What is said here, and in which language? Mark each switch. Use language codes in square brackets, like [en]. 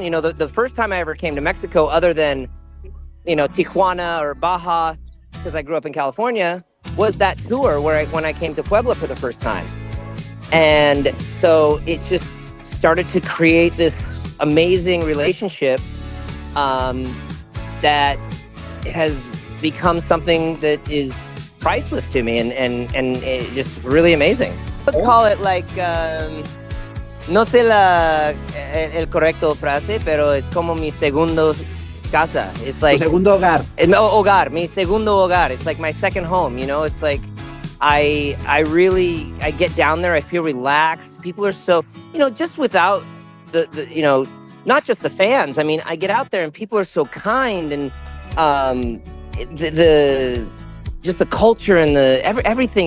[en] The first time I ever came to Mexico, other than Tijuana or Baja, because I grew up in California, was that tour when I came to Puebla for the first time. And so it just started to create this amazing relationship that has become something that is priceless to me, and it's just really amazing. Let's call it like, [es] no sé el correcto frase, pero es como mi segundo casa. [en] It's like [es] Tu segundo hogar. Hogar, mi segundo hogar. [en] It's like my second home. It's like I get down there, I feel relaxed. People are so, just without the not just the fans. I mean, I get out there and people are so kind, and the just the culture and everything.